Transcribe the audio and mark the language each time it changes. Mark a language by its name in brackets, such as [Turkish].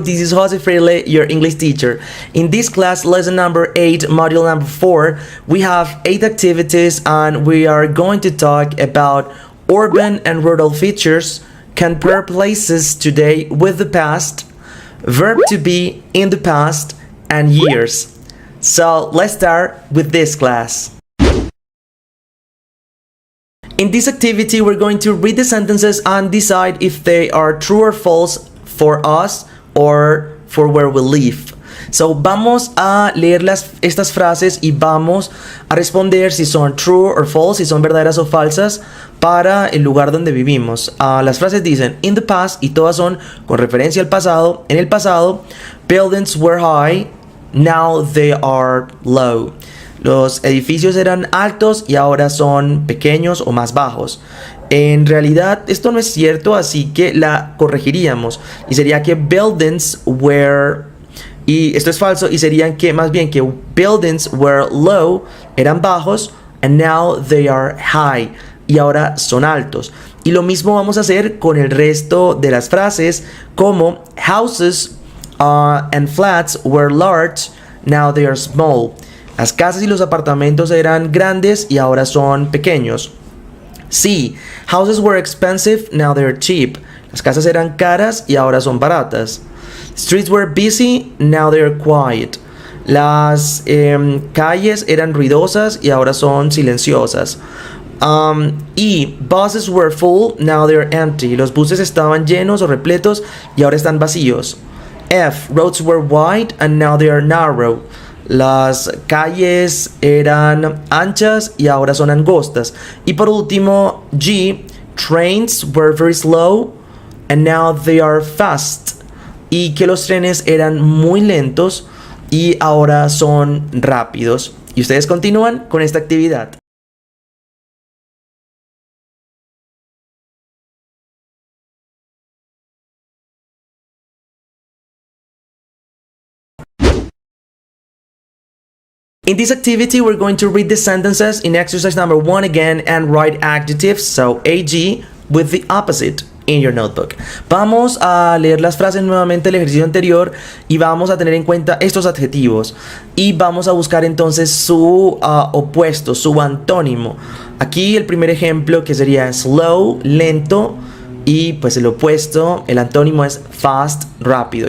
[English] This is Jose Freire, your English teacher. In this class, lesson number 8, module number 4, we have 8 activities and we are going to talk about urban and rural features, compare places today with the past, verb to be in the past, and years. So let's start with this class. In this activity, we're going to read the sentences and decide if they are true or false for us or for where we live. [Spanish] So, vamos a leer estas frases y vamos a responder si son [English] true or false, [Spanish] si son verdaderas o falsas para el lugar donde vivimos. Las frases dicen [English] in the past [Spanish] y todas son con referencia al pasado. En el pasado, [English] buildings were high, now they are low. [Spanish] Los edificios eran altos y ahora son pequeños o más bajos. En realidad esto no es cierto, así que la corregiríamos. Y sería que [English] buildings were... [Spanish] Y esto es falso y serían que más bien que [English] buildings were low, [Spanish] eran bajos, [English] and now they are high. [Spanish] Y ahora son altos. Y lo mismo vamos a hacer con el resto de las frases, como [English] houses and flats were large, now they are small. [Spanish] Las casas y los apartamentos eran grandes y ahora son pequeños. [English] Sí, houses were expensive, now they're cheap. [Spanish] Las casas eran caras y ahora son baratas. [English] Streets were busy, now they're quiet. [Spanish] Las calles eran ruidosas y ahora son silenciosas. [English] Y buses were full, now they're empty. [Spanish] Los buses estaban llenos o repletos y ahora están vacíos. [English] F, roads were wide and now they are narrow. [Spanish] Las calles eran anchas y ahora son angostas. Y por último, [English] G, trains were very slow and now they are fast. [Spanish] Y que los trenes eran muy lentos y ahora son rápidos. Y ustedes continúan con esta actividad. [English] In this activity, we're going to read the sentences in exercise number 1 again and write adjectives, so AG, with the opposite in your notebook. [Spanish] Vamos a leer las frases nuevamente del ejercicio anterior y vamos a tener en cuenta estos adjetivos. Y vamos a buscar entonces su opuesto, su antónimo. Aquí el primer ejemplo que sería slow, lento. Y pues el opuesto, el antónimo es fast, rápido.